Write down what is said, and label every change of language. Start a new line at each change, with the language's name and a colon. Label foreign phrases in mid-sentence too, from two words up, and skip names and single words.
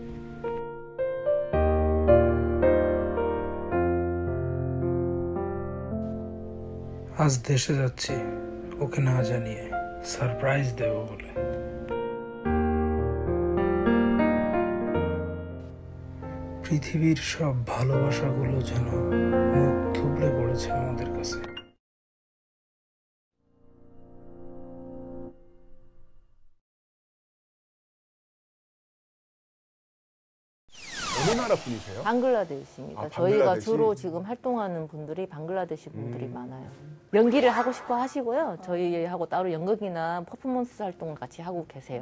Bangla: আজ দেশে যাচ্ছি ওকে না জানিয়ে সারপ্রাইজ দেব বলে। পৃথিবীর সব ভালোবাসাগুলো যেন মুখ থুবড়ে পড়েছে আমাদের কাছে।
Korean: 어느 나라 분이세요? 방글라데시입니다. 아, 저희가 방글라데시? 주로 지금 활동하는 분들이 방글라데시 분들이 많아요. 연기를 하고 싶어 하시고요. 저희하고 따로 연극이나 퍼포먼스 활동을 같이 하고 계세요.